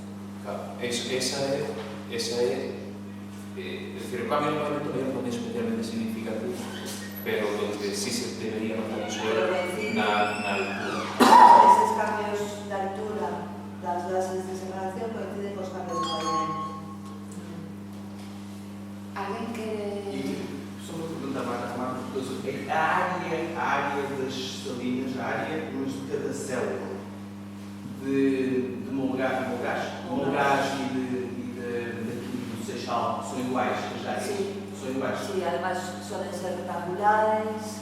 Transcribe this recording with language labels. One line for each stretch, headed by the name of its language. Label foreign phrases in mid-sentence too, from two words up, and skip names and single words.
Galician: Claro, esa é decir, o cambio no pavimento non é especialmente significativo, pero donde sí se debería notar iso na altura. Eses cambios de altura das bases de separación coinciden cos cambios de pavimento. Alguén que...
Portuguese: Só uma pergunta, Marta, a área das salinas, a área de cada célula de Mongache e do Seixal são iguais as áreas?
Galician: Sí.
Portuguese: São iguais?
Spanish: Sí, además suelen ser rectangulares.